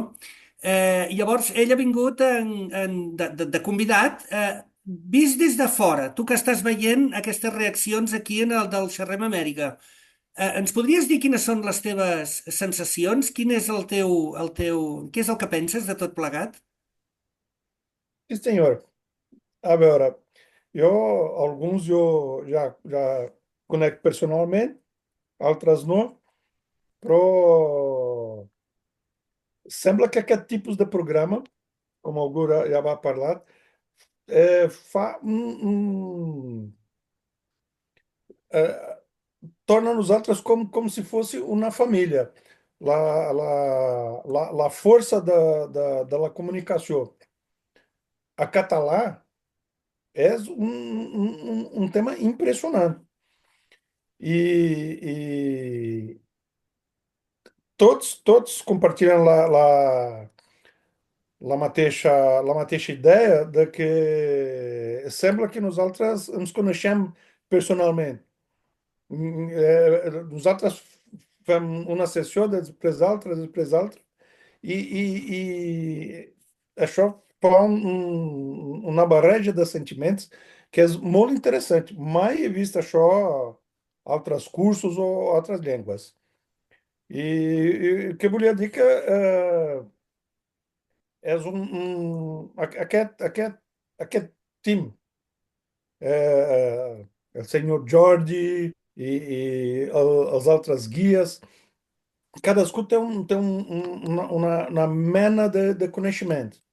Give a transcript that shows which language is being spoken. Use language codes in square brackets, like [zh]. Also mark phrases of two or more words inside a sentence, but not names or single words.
[ca] Llavors, ell ha vingut de convidat, vist des de fora, tu que estàs veient aquestes reaccions aquí en el del Xerrem Amèrica. Ens podries dir quines són les teves sensacions? Quin és què és el que penses de tot plegat? Sí, senhor. A veure, alguns jo já conecto personalment, altres no, però sembla que aquest tipus de programa, com algú ja va parlar, torna nosaltres [pt] como se fosse uma família. [ca] La força da la comunicació a català [pt] é um tema impressionante. E todos compartilham [ca] la mateixa ideia de que sembla que nosaltres ens coneixem personalment. Nosaltres fem una sessió després altra, e això fa uma barreja de [pt] sentimentos que é muito interessante. [ca] Mai he vist això a altres cursos [pt] ou outras línguas. [ca] I què volia dir que és aquest team, el senyor Jordi els altres guies, cadascú té una mena de coneixement.